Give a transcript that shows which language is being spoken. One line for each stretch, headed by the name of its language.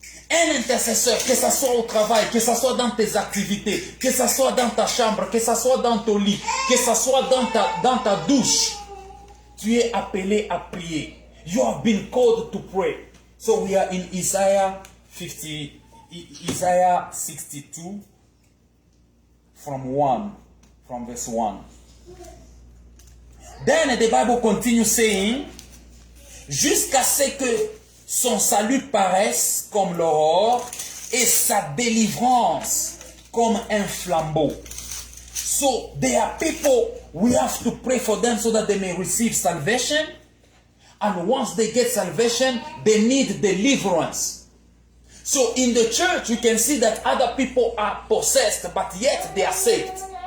French: Un intercesseur, que ce soit au travail, que ce soit dans tes activités, que ce soit dans ta chambre, que ce soit dans ton lit, que ce soit dans ta douche, tu es appelé à prier.
English: You have been called to pray. So we are in Isaiah 62 from verse 1. Then the Bible continues saying,
French: jusqu'à ce que son salut paraisse comme l'aurore et sa délivrance comme un flambeau.
English: So there are people, we have to pray for them so that they may receive salvation. And once they get salvation, they need deliverance. So in the church, you can see that other people are possessed, but yet they are saved.